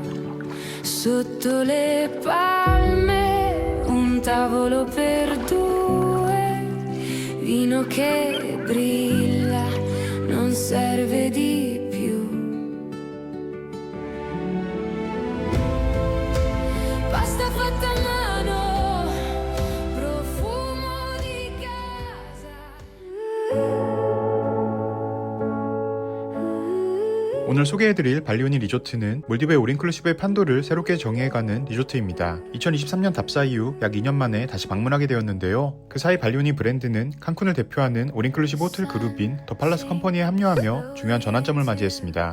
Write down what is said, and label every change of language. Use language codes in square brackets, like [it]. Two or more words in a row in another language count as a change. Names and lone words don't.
[it] Sotto le palme un tavolo per due, vino che brilla, non serve di più. Pasta fatta a mano, profumo di casa. [ko] 오늘 소개해드릴 발리오니 리조트는 몰디브의 올인클루시브의 판도를 새롭게 정의해가는 리조트입니다. 2023년 답사 이후 약 2년 만에 다시 방문하게 되었는데요. 그 사이 발리오니 브랜드는 칸쿤을 대표하는 올인클루시브 호텔 그룹인 더 팔라스 컴퍼니에 합류하며 중요한 전환점을 맞이했습니다.